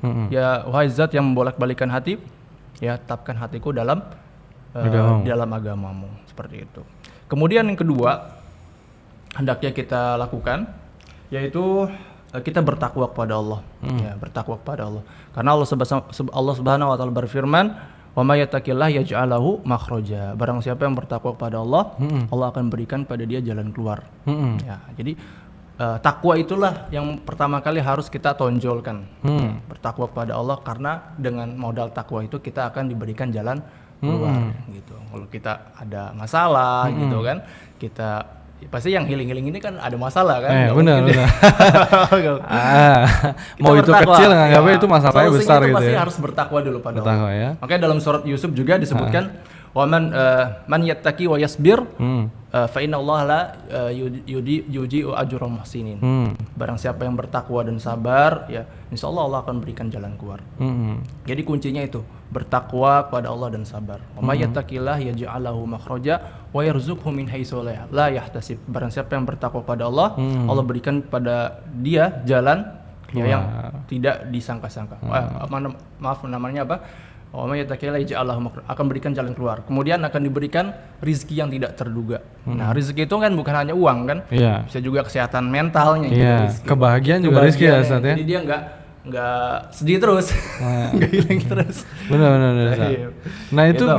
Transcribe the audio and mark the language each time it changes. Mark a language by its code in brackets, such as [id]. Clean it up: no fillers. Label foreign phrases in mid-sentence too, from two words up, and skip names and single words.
[id] Ya wahai zat yang membolak-balikan hati, ya tetapkan hatiku dalam agamamu, seperti itu. Kemudian yang kedua hendaknya kita lakukan yaitu kita bertakwa kepada Allah. Ya, bertakwa kepada Allah. Karena Allah [ar] سبحانه وتعالى [id] berfirman, [ar] "ومن يتق الله يجعل له مخرجا." [id] Barang siapa yang bertakwa kepada Allah, Allah akan berikan pada dia jalan keluar. Ya, jadi takwa itulah yang pertama kali harus kita tonjolkan. Bertakwa kepada Allah, karena dengan modal takwa itu kita akan diberikan jalan keluar gitu. Kalau kita ada masalah gitu kan, kita pasti yang healing ini kan ada masalah kan. Benar. Mau itu bertakwa, kecil nganggapnya itu masalahnya besar gitu pasti ya. harus bertakwa dulu pada Allah. Ya. Makanya dalam surat Yusuf juga disebutkan [ar] ومن يتق ويصبر فإن الله لا يضيع أجر المحسنين. [id] Barang siapa yang bertakwa dan sabar, ya insyaallah Allah akan berikan jalan keluar. Jadi kuncinya itu bertakwa kepada Allah dan sabar. [ar] ومن يتق الله يجعل له مخرجا ويرزقه من حيث لا يحتسب. [id] Barang siapa yang bertakwa pada Allah, Allah berikan pada dia jalan yang tidak disangka-sangka. Maaf namanya apa? [ar] ومن يتق الله يجعل له مخرجا, [id] akan berikan jalan keluar. Kemudian akan diberikan rezeki yang tidak terduga. Nah, rezeki itu kan bukan hanya uang kan? Bisa juga kesehatan mentalnya. Kebahagiaan juga rezeki ya Ustaz ya. Jadi dia nggak sedih terus, nggak hilang terus. Benar. Nah itu gitu.